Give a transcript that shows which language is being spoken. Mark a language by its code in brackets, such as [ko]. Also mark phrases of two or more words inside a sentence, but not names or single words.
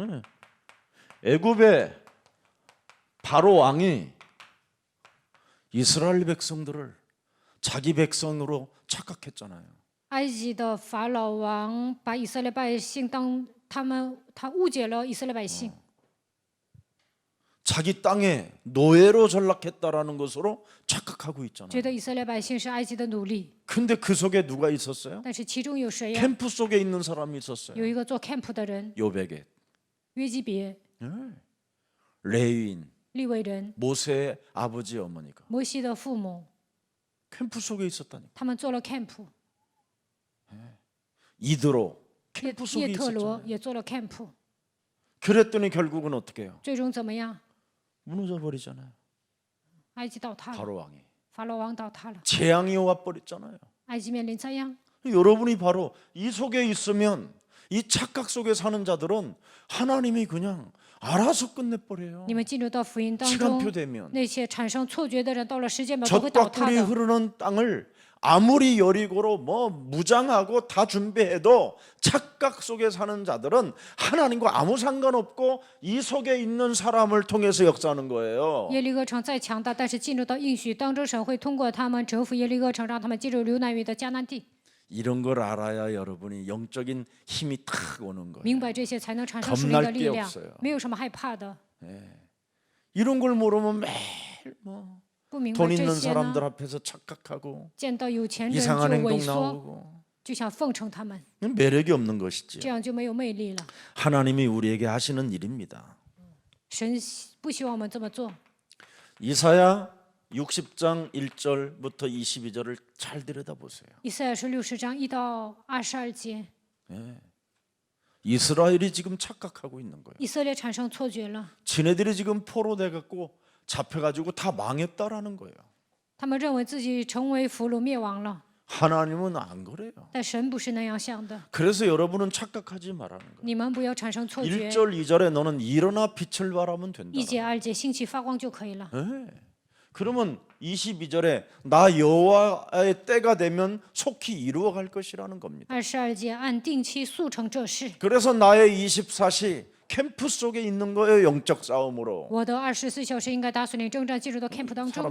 [ko] 애굽의 바로 왕이 이스라엘 백성들을 자기 백성으로 착각했잖아요. [zh] 埃及的法老王把以色列百姓他误解了以色列百姓， [ko] 자기 땅에 노예로 전락했다라는 것으로 착각하고 있잖아요. [zh] 觉得以色列百姓是埃及的奴隶。 [ko] 근데 그 속에 누가 있었어요? [zh] 但是其中有谁呀？ [ko] 캠프 속에 있는 사람이 있었어요. [zh] 有一个做 camp 的人， [ko] 요베겟, [zh] 约基别， [ko] 레위인, [zh] 利未人， [ko] 모세의 아버지 어머니가 [zh] 摩西的父母， [ko] 캠프 속에 있었다니. [zh] 他们做了 camp。 [ko] 이드로 [zh] 叶 [ko] 캠프 속에 [zh] 叶特罗 [ko] 있었잖아요. [zh] 也做了 camp。 [ko] 그랬더니 결국은 어떻게 해요? [zh] 最终怎么样？ [ko] 무너져 버리잖아요. [zh] 埃及倒塌了， [ko] 바로 왕이 [zh] 法老王倒塌了， [ko] 재앙이 와 버렸잖아요. [zh] 埃及面临灾殃。 [ko] 여러분이 바로 이 속에 있으면 이 착각 속에 사는 자들은 하나님이 그냥 알아서 끝내버려요. [zh] 你们进入到福音当 [ko] 시간표 [zh] 中， [ko] 되면 [zh] 那些产生错觉的人，到了时间表都会倒 [ko] 젖과 [zh] 塌 [ko] 꿀이 [zh] 的。 [ko] 흐르는 땅을 아무리 여리고로 뭐 무장하고 다 준비해도 착각 속에 사는 자들은 하나님과 아무 상관없고 이 속에 있는 사람을 통해서 역사하는 거예요. [zh] 耶利哥城再强大，但是进入到应许当中，神会通过他们折服耶利哥城，让他们进入流难语的迦南地。 [ko] 이런 걸 알아야 여러분이 영적인 힘이 탁 오는 거예요. [zh] 明白这些，才能产生属灵的 [ko] 겁날 [zh] 力 [ko] 게 [zh] 量 [ko] 없어요. ， [zh] 没有什么害怕的。 [ko] 이런 걸 모르면 매일 뭐 [zh] 不明白 [ko] 돈 [zh] 这 [ko] 있는 [zh] 些呢， [ko] 사람들 앞에서 착각하고 [zh] 见到有钱人 [ko] 이상한 [zh] 就 [ko] 행동 [zh] 萎缩， [ko] 나오고 [zh] 就想奉承他们， [ko] 매력이 없는 것이지요. [zh] 这样就没有魅力了。 [ko] 하나님이 우리에게 하시는 일입니다. [zh] 神不希望我们这么做。 [ko] 이사야 60장 1절부터 22절을 잘 들여다보세요. [zh] 以赛亚书60章1到22节， [ko] 이스라엘이 지금 착각하고 있는 거예요. [zh] 以色列产生错觉了， [ko] 지네들이 지금 포로돼 갖고 잡혀가지고 다 망했다라는 거예요. [zh] 他们认为自己成为俘虏灭亡了， [ko] 하나님은 안 그래요. [zh] 但神不是那样想的。 [ko] 그래서 여러분은 착각하지 말라는 거예요. [zh] 你们不要产生错觉。 [ko] 1절 2절에 너는 일어나 빛을 발하면 된다. [zh] 1 节2节兴起发光就可以了。 [ko] 그러면 22절에 나 여호와의 때가 되면 속히 이루어갈 것이라는 겁니다. [zh] 22 节按定期速成这事。 [ko] 그래서 나의 24시 캠프 속에 있는 거예요. 영적 싸움으로. [zh] 我的24小时应该打属灵征战，进入到 camp 当中。